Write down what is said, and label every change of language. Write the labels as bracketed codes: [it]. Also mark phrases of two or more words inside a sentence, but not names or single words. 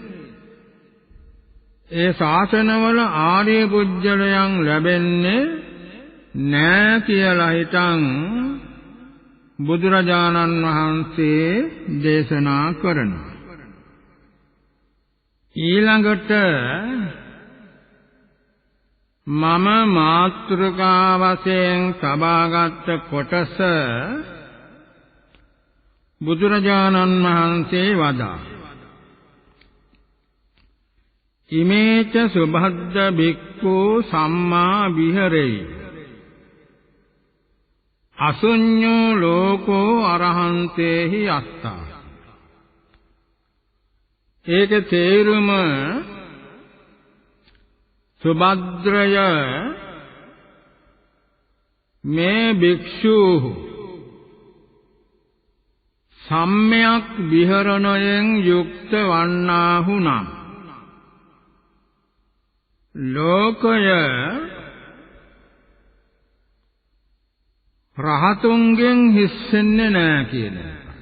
[si] ඒ ශාසනවල ආර්ය පුජ්‍යලයන් ලැබෙන්නේ නෑ කියලා හිතන් බුදුරජාණන් වහන්සේ දේශනා කරනවා. ඊළඟට මම මාතෘකා වශයෙන් සබාගත් කොටස බුදුරජාණන් වහන්සේ වදා [pi] ඉමේච සුභද්ද භික්ඛු සම්මා විහෙරේ අසුඤ්ඤෝ ලෝකෝ අරහන්තේහි අත්තා. [si] ඒක තේරුම සුභද්‍රය මේ භික්ෂු සම්මයක් විහරණයෙන් යුක්ත වන්නාහු නම් ලෝකය රහතුන්ගෙන් හිස්සෙන්නේ නැහැ කියන එක.